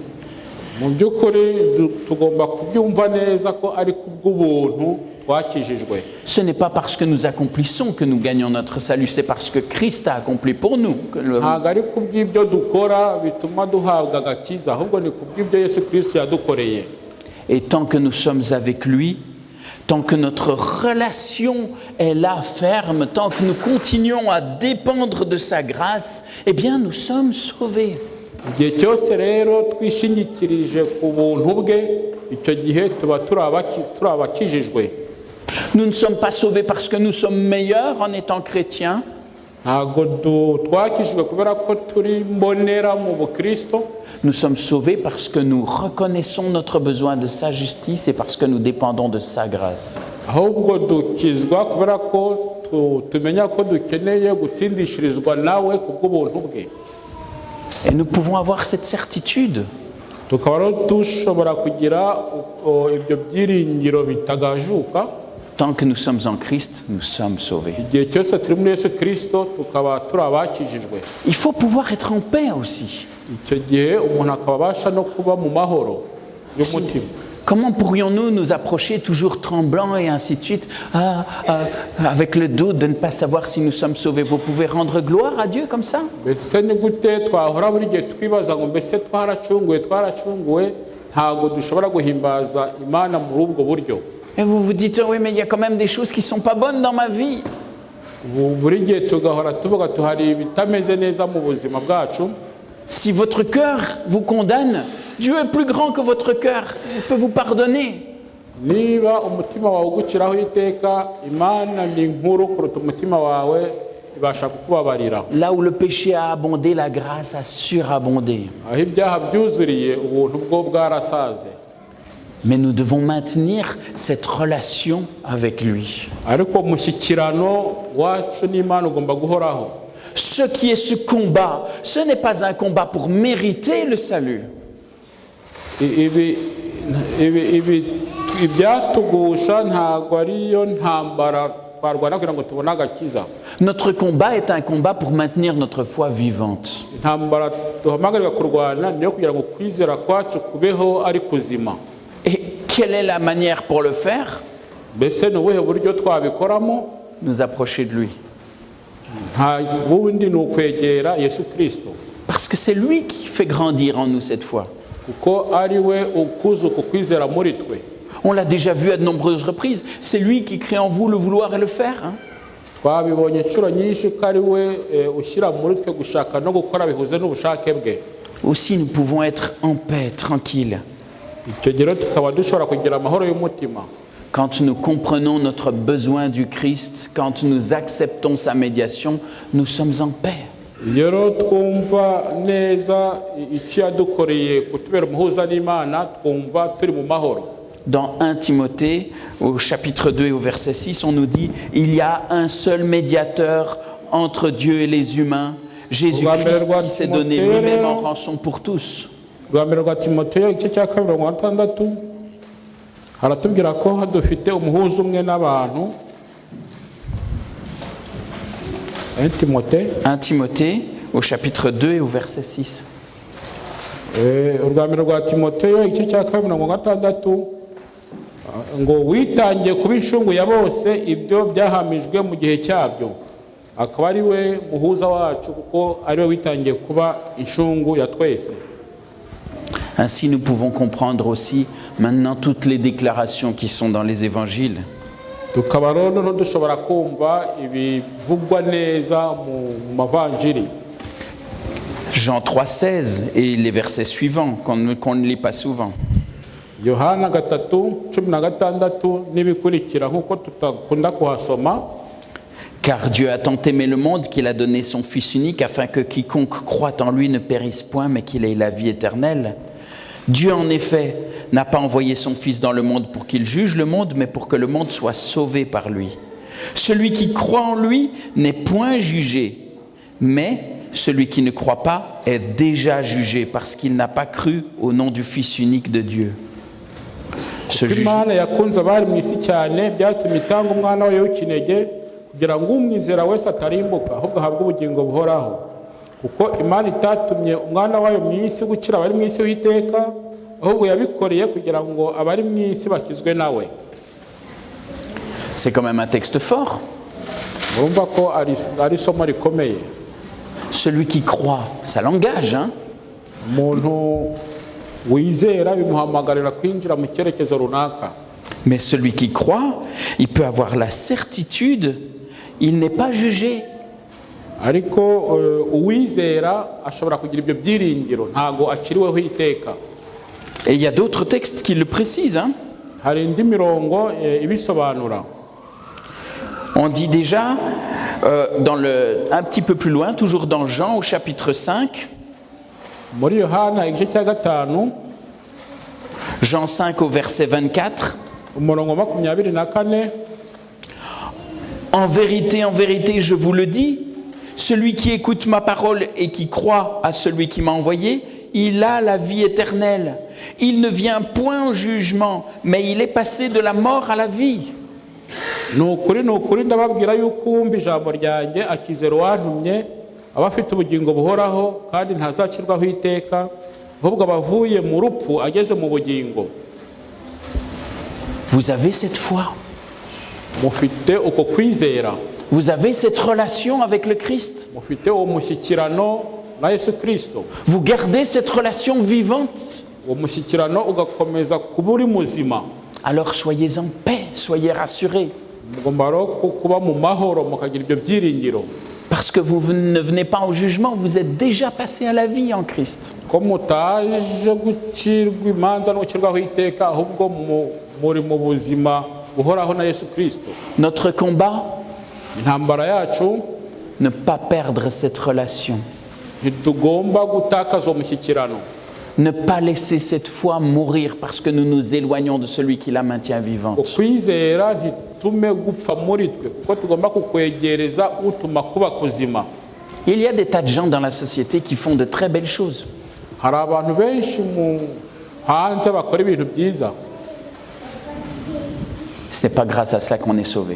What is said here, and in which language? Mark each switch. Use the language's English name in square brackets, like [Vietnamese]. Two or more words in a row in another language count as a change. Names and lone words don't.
[Kinyarwanda] Mu by'ukuri tugomba kubyumva neza ko ari kubw'ubuntu twakijijwe. [French] Ce n'est pas parce que nous accomplissons que nous gagnons notre salut, c'est parce que Christ a accompli pour nous. [Kinyarwanda] Ntabwo ari kubw'ibyo dukora bituma duhabwa agakiza, ahubwo ni kubw'ibyo Yesu Kristo yadukoreye. [French] Et tant que nous sommes avec lui, tant que notre relation est là ferme, tant que nous continuons à dépendre de sa grâce, eh bien nous sommes sauvés. [Kinyarwanda] Igihe cyose rero twishingikirije ku buntu bwe icyo gihe tuba turi abakijijwe. [French] Nous ne sommes pas sauvés parce que nous sommes meilleurs en étant chrétiens. [Kinyarwanda] ntabwo twakijijwe kubera ko turi mbonera mu bukristo. [French] Nous sommes sauvés parce que nous reconnaissons notre besoin de sa justice et parce que nous dépendons de sa grâce. [Kinyarwanda] ahubwo dukizwa kubera ko tumenya ko dukeneye gutsindishirizwa nawe kubw'ubuntu bwe. [French] Et nous pouvons avoir cette certitude. [Kinyarwanda] tukaba rero dushobora kugira ibyo byiringiro bitagajuka. [French] Tant que nous sommes en Christ, nous sommes sauvés. [Kinyarwanda] igihe cyose turi muri Yesu Kristo tukaba turi abakijijwe. [French] Il faut pouvoir être en paix aussi. [Kinyarwanda] icyo gihe umuntu akaba abasha no kuba mu mahoro y'umutima. [French] Comment pourrions-nous nous approcher toujours tremblants et ainsi de suite, avec le doute de ne pas savoir si nous sommes sauvés? Vous pouvez rendre gloire à Dieu comme ça? [Kinyarwanda] mbese ni gute twahora buri gihe twibaza ngo mbese twaracunguwe ntabwo dushobora guhimbaza Imana muri ubwo buryo? [French] Et vous vous dites, oui, mais il y a quand même des choses qui ne sont pas bonnes dans ma vie. [Kinyarwanda] buri gihe tugahora tuvuga tuhari ibitameze neza mu buzima bwacu. [French] Si votre cœur vous condamne, Dieu est plus grand que votre cœur. Il peut vous pardonner. [Kinyarwanda] niba umutima wawe uguciraho iteka, Imana ni nkuru kuruta umutima wawe, ibasha kukubabarira. [French] Là où le péché a abondé, la grâce a surabondé. [Kinyarwanda] aho ibyaha byuzuriye, ubuntu bwo bwarasaze. [French] Mais nous devons maintenir cette relation avec lui. [Kinyarwanda] ariko umushyikirano wacu n'Imana ugomba guhoraho. [French] Ce qui est ce combat, ce n'est pas un combat pour mériter le salut. [Kinyarwanda] ibyatugusha ntabwo ariyo ntambara twarwana kugira ngo tubone agakiza. [French] Notre combat est un combat pour maintenir notre foi vivante. [Kinyarwanda] intambara duhamagarirwa kurwana niyo kugira ngo kwizera kwacu kubeho ari kuzima. [French] Et quelle est la manière pour le faire? [Kinyarwanda] mbese ni ubuhe buryo twabikoramo? [French] Nous approcher de lui. [Kinyarwanda] nta bundi ni ukwegera Yesu Kristo, [French] Parce que c'est lui qui fait grandir en nous cette foi. [Kinyarwanda] kuko ari we ukuza uku kwizera muri twe. [French] On l'a déjà vu à de nombreuses reprises. C'est lui qui crée en vous le vouloir et le faire. [Kinyarwanda] twabibonye inshuro nyinshi ko ari we ushyira muri twe gushaka no gukora bihuze n'ubushake bwe. [French] Aussi, nous pouvons être en paix, tranquilles. [Kinyarwanda] icyo gihe tukaba dushobora kugira amahoro y'umutima. [French] Quand nous comprenons notre besoin du Christ, quand nous acceptons sa médiation, nous sommes en paix. [Kinyarwanda] iyo rero twumva neza icyo yadukoreye kutubera umuhuza n'Imana, twumva turi mu mahoro. [French] Dans 1 Timothée, au chapitre 2 et au verset 6, on nous dit « Il y a un seul médiateur entre Dieu et les humains, Jésus-Christ qui s'est donné lui-même en rançon pour tous. » [Kinyarwanda] rwa mbere rwa Timoteyo igice cya 2:6 haratubwira ko dufite umuhuza umwe n'abantu. [French] 1 Timothée, au chapitre 2 et au verset 6. [Kinyarwanda] urwa mbere rwa Timoteyo igice cya 2:6 ngo witangiye kuba inshungu ya bose ibyo byahamijwe mu gihe cyabyo, akaba ari we muhuza wacu kuko ari we witangiye kuba inshungu ya twese. [French] Ainsi, nous pouvons comprendre aussi maintenant toutes les déclarations qui sont dans les évangiles. [Kinyarwanda] tukaba rero noneho dushobora kumva ibivugwa neza mu mavanjiri. [French] Jean 3,16 et les versets suivants qu'on ne lit pas souvent. [Kinyarwanda] Yohana 3:16 n'ibikurikira nk'uko tutakunda kuhasoma. [French] Car Dieu a tant aimé le monde qu'il a donné son Fils unique afin que quiconque croit en lui ne périsse point mais qu'il ait la vie éternelle. Dieu en effet n'a pas envoyé son Fils dans le monde pour qu'il juge le monde mais pour que le monde soit sauvé par lui. Celui qui croit en lui n'est point jugé, mais celui qui ne croit pas est déjà jugé parce qu'il n'a pas cru au nom du Fils unique de Dieu. [Kinyarwanda] Imana yakunze abari mu isi cyane byatumye itanga umwana wayo w'ikinege kugira ngo umwizera wese atarimbuka ahubwo ahabwe ubugingo buhoraho. kuko Imana itatumye umwana wayo mu isi gukira abari mu isi w'iteka, ahubwo yabikoreye kugira ngo abari mu isi bakizwe nawe. [French] C'est quand même un texte fort. [Kinyarwanda] Murumva ko ari isomo rikomeye. [French] Celui qui croit, ça l'engage, hein? [Kinyarwanda] Umuntu wizera bimuhamagarira kwinjira mu cyerekezo runaka. [French] Mais celui qui croit, il peut avoir la certitude, il n'est pas jugé. [Kinyarwanda] Ariko uwizera ashobora kugira ibyo byiringiro, ntago akiriweho iteka. [French] Et il y a d'autres textes qui le précisent. Hein. [Kinyarwanda] hari indi mirongo ibisobanura. [French] On dit déjà, un petit peu plus loin, toujours dans Jean au chapitre 5, [Kinyarwanda] Muri Yohana igice cya gatanu [French] Jean 5 au verset 24, [Kinyarwanda] umurongo 24, [French] en vérité, je vous le dis, celui qui écoute ma parole et qui croit à celui qui m'a envoyé, il a la vie éternelle. Il ne vient point au jugement, mais il est passé de la mort à la vie. [Kinyarwanda] ni ukuri ndababwira yuko uwumva ijambo ryanjye akizera uwantumye aba afite ubugingo buhoraho kandi ntazacirwaho iteka, ahubwo aba avuye mu rupfu ageze mu bugingo. [French] Vous avez cette foi. [Kinyarwanda] Mufite uko kwizera. [French] Vous avez cette relation avec le Christ. [Kinyarwanda] Mufite uwo mushyikirano na Yesu Kristo. [French] Vous gardez cette relation vivante. [Kinyarwanda] Uwo mushyikirano ugakomeza kuba uri muzima. [French] Alors soyez en paix, soyez rassurés. [Kinyarwanda] Mugomba kuba mu mahoro mukagira ibyo byiringiro. [French] Parce que vous ne venez pas au jugement, vous êtes déjà passé à la vie en Christ. [Kinyarwanda] Ko mutaje gucirwa imanza no gucirwaho iteka, ahubwo muri mu buzima buhoraho na Yesu Kristo. [French] Notre combat, [Kinyarwanda] Intambara yacu, [French] ne pas perdre cette relation. [Kinyarwanda] ntitugomba gutakaza umushyikirano. [French] Ne pas laisser cette foi mourir parce que nous nous éloignons de celui qui la maintient vivante. [Kinyarwanda] Ukwizera ntitume gupfa muri twe, kuko tugomba kukwegereza utuma kuba kuzima. [French] Il y a des tas de gens dans la société qui font de très belles choses. [Kinyarwanda] Hari abantu benshi hanze bakora ibintu byiza. [French] Ce n'est pas grâce à cela qu'on est sauvé.